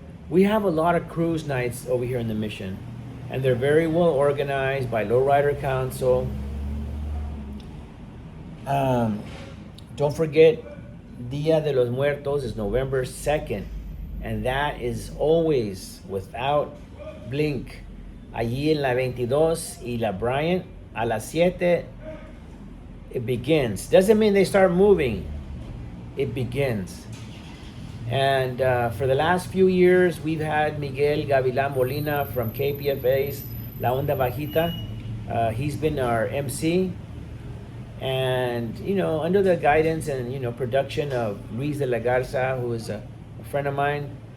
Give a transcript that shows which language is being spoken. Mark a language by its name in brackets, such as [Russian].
[English] We have a lot of cruise nights over here in the mission, and they're very well organized by Lowrider Council. Um, don't forget, Dia de los Muertos is November 2nd, and that is always without blink. [Spanish] Allí en la 22 y la Bryant, a las 7, [English] it begins. Doesn't mean they start moving, it begins. And for the last few years, we've had Miguel Gavilan Molina from KPFA's La Onda Bajita. He's been our MC. And, under the guidance and, production of Luis de la Garza, who is a friend of mine.